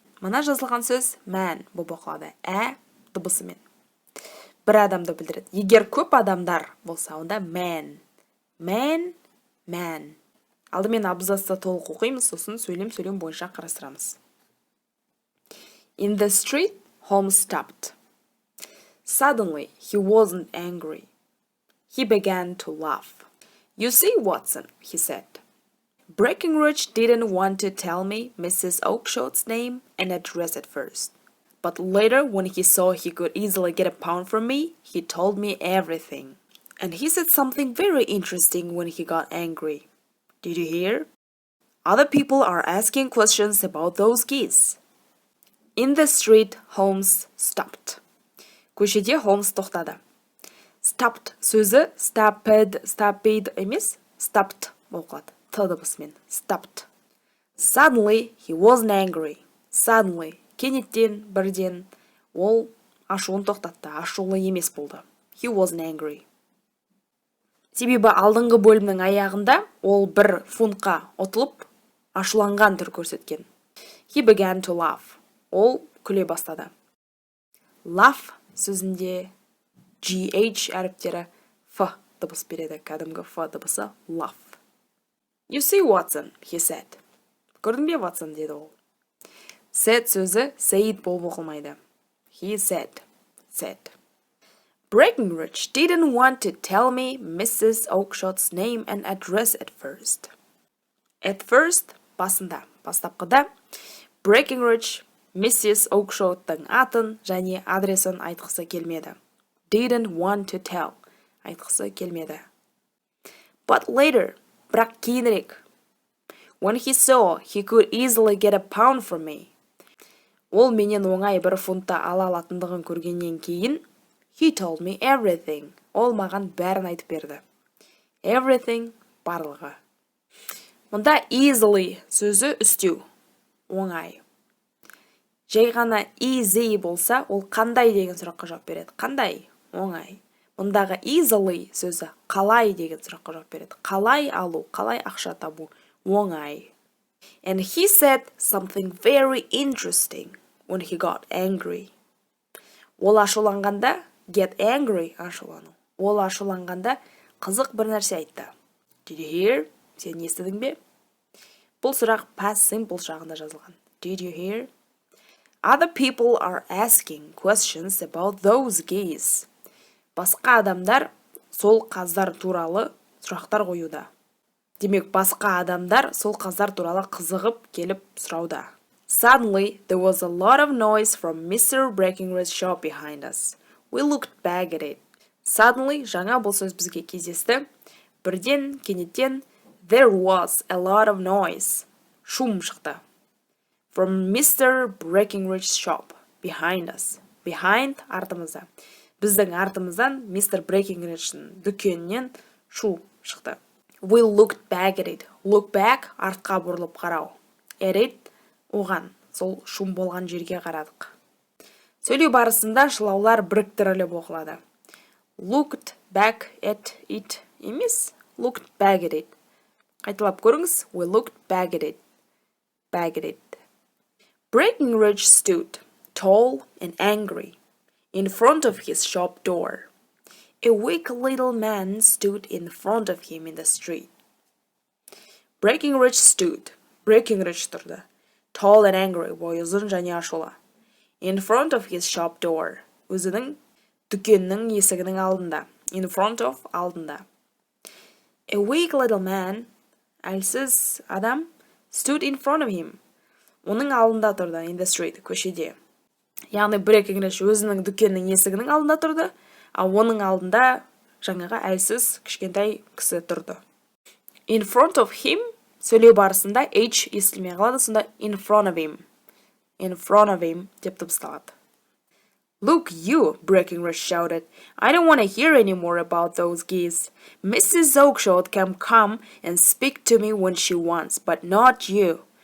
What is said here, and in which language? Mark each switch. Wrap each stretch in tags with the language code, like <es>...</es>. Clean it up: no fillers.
<kk>Мына жазылған сөз man болып оқылады. Дыбысымен. Бір адамды білдіреді. Егер көп адамдар болса, онда man.</kk> <en>Man.</en> <kk>Алдымен абзацты толық оқимыз, сосын сөйлем бойынша қарастырамыз.</kk> <en>In the street, Holmes stopped. Suddenly, he wasn't angry. He began to laugh. You see, Watson, he said. Breckenridge didn't want to tell me Mrs. Oakeshott's name and address at first. But later, when he saw he could easily get a pound from me, he told me everything. And he said something very interesting when he got angry. Did you hear? Other people are asking questions about those geese. In the street, Holmes stopped.</en> <kk>Көшеде Холмс тоқтады. Stopped сөзі stopped емес, stopped болып қалады. Т дыбысымен. Stopped.</kk> <en>Suddenly, he wasn't angry. Suddenly,</en> <kk>кенеттен, бірден, ол ашуын тоқтатты. Ашулы емес болды.</kk> <en>He wasn't angry.</en> <kk>Себебі алдыңғы бөлімнің аяғында ол бір фунтқа ұтылып, ашуланған түр көрсеткен.</kk> <en>He began to laugh.</en> <kk>Ол күле бастады. Laugh сөзінде GH әріптері F дыбыс береді. Кәдімгі F дыбысы laugh.</kk> <en>You see, Watson, he said.</en> <kk>Көрдің бе, Watson, деді ол. Said сөзі said болып оқылмайды.</kk> <en>He said. Breckenridge didn't want to tell me Mrs. Oakeshott's name and address at first. At first,</en> <kk>басында, бастапқыда, Breckenridge Mrs. Oakeshott'ың атын және адресін айтқысы келмеді.</kk> <en>Didn't want to tell,</en> <kk>айтқысы келмеді.</kk> <en>But later,</en> <kk>бірақ кейінірек,</kk> <en>when he saw he could easily get a pound from me,</en> <kk>ол менен оңай бір фунтта ала алатындығын көргеннен кейін,</kk> <en>he told me everything.</en> <kk>Ол маған бәрін айтып берді. Everything барлығы. Мұнда easily сөзі үстеу, оңай. Жай ғана easy болса, ол қандай деген сұраққа жауап береді. Қандай? Оңай. Мұндағы easily сөзі қалай деген сұраққа жауап береді. Қалай алу, қалай ақша табу, оңай.</kk> <en>And he said something very interesting when he got angry.</en> <kk>Ол ашуланғанда,</kk> <en>get angry,</en> <kk>ашулану. Ол ашуланғанда қызық бір нәрсе айтты.</kk> <en>Did you hear?</en> <kk>Сен естідің бе? Бұл сұрақ past simple жағында жазылған.</kk> <en>Did you hear? Other people are asking questions about those geese.</en> <kk>Басқа адамдар сол қаздар туралы сұрақтар қоюда. Демек, басқа адамдар сол қаздар туралы қызығып келіп сұрауда.</kk> <en>Suddenly, there was a lot of noise from Mr. Breckenridge's shop behind us. We looked back at it.</en> <kk>Suddenly, жаңа бұл сөз бізге кездесті. Бірден, кенеттен,</kk> <en>there was a lot of noise.</en> <kk>Шум шықты.</kk> <en>From Mr. Breckenridge's shop behind us. Behind артымызда.</en> <kk>Біздің артымыздан Mr. Breckenridge'дің дүкенінен шу шықты.</kk> <en>We looked back at it. Look back</en> <kk>артқа бұрылып қарау.</kk> <en>At it</en> <kk>оған, сол шум болған жерге қарадық. Сөйлеу барысында шылаулар біріктіріліп оқылады.</kk> <en>Looked back at it</en> <kk>емес,</kk> <en>looked back at it.</en> <kk>Қайталап көріңіз.</kk> <en>We looked back at it. Breckenridge stood, tall and angry, in front of his shop door. A weak little man stood in front of him in the street. Breckenridge stood. Breckenridge</en> <kk>тұрды.</kk> <en>Tall and angry,</en> <kk>бойы ұзын және ашулы.</kk> <en>In front of his shop door.</en> <kk>Өзінің дүкеннің есігінің алдында.</kk> <en>In front of</en> <kk>алдында.</kk> <en>A weak little man,</en> <kk>әлсіз адам,</kk> <en>stood in front of him.</en> <kk>Оның алдында тұрды.</kk> <en>In the street,</en> <kk>көшеде. Яғни Breckenridge өзінің дүкеннің есігінің алдында тұрды, ал оның алдында жаңаға әлсіз кішкентай кісі тұрды. In front of him сөйлеу барысында H естілмей қалады, сонда</kk> <en>in front of him</en> <kk>деп дыбысталады.</kk> <en>Look, you, Breckenridge shouted. I don't want to hear any more about those geese. Mrs. Oakshott can come and speak to me when she wants, but not you.</en>